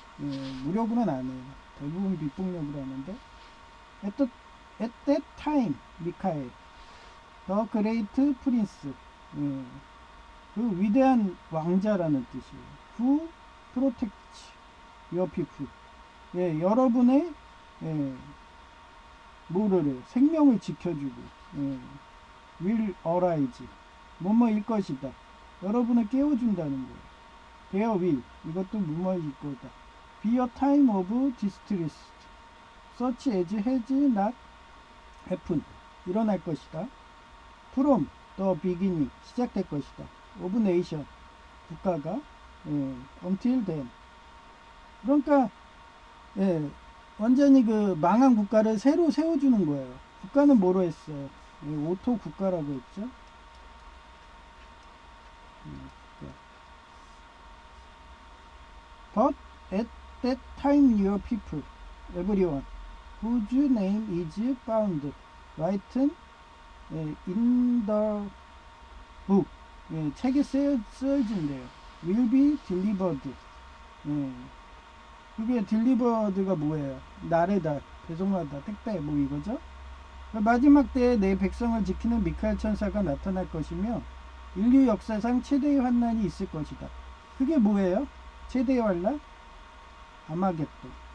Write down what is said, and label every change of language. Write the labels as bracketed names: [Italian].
[Korean] 예, 무력으로는 안 해요. 대부분 비폭력으로 하는데 [English] at that time [Korean] 미카엘 [English] the great prince [Korean] 예, 그 위대한 왕자라는 뜻이에요. [English] who protects your people [Korean] 예, 여러분의 예, 뭐를 생명을 지켜주고 예, [English] will arise [Korean] 뭐뭐일 것이다. 여러분을 깨워준다는 거예요. [English] There will [Korean] 이것도 뭐뭐일 거다. [English] Be a time of distress such as has not happened [Korean] 일어날 것이다. [English] from the beginning [Korean] 시작될 것이다. [English] of nation [Korean] 국가가 [English] until then [Korean] 그러니까 완전히 그 망한 국가를 새로 세워주는 거예요. 국가는 뭐로 했어요? 오토 국가라고 했죠. [English] But at that time your people, everyone, whose name is found written in the book, [Korean] 책에 쓰여진대요. [English] will be delivered. [Korean] 그게 delivered가 뭐예요? 나르다, 배송하다, 택배 뭐 이거죠? 마지막 때에 내 백성을 지키는 미카엘 천사가 나타날 것이며 인류 역사상 최대의 환난이 있을 것이다. 그게 뭐예요? 최대의 환난? 아마겟돈.